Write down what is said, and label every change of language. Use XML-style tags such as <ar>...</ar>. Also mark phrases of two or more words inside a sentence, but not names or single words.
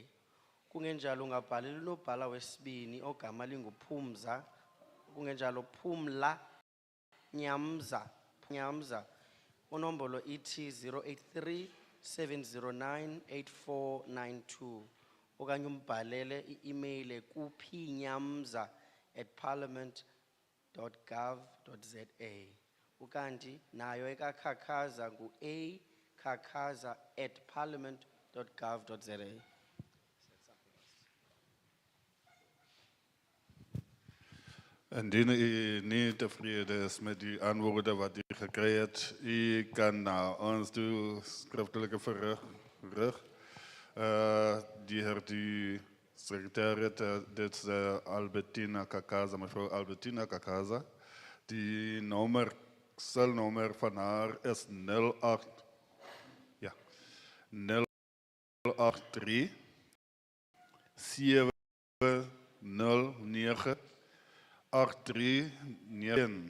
<xh>Kungenjalo ungabhalela unobhala wesibini ogama linguPhumza, kungenjalo Phumla Nyamza, onombolo ithi 083 709 8492, okanye umbhalele i-email kupnyamza@parliament.gov.za. Ukanti nayo ekakakaza ngu akakaza@parliament.gov.za.</xh> <af>Indien u nie tevrede is met die antwoorde wat u gekry het, u kan na ons toe skriftelike verrig. Die secretariat, dit is Albertina Kakaza, mevrouw Albertina Kakaza. Die celnummer van haar is 083 709 8391.</af>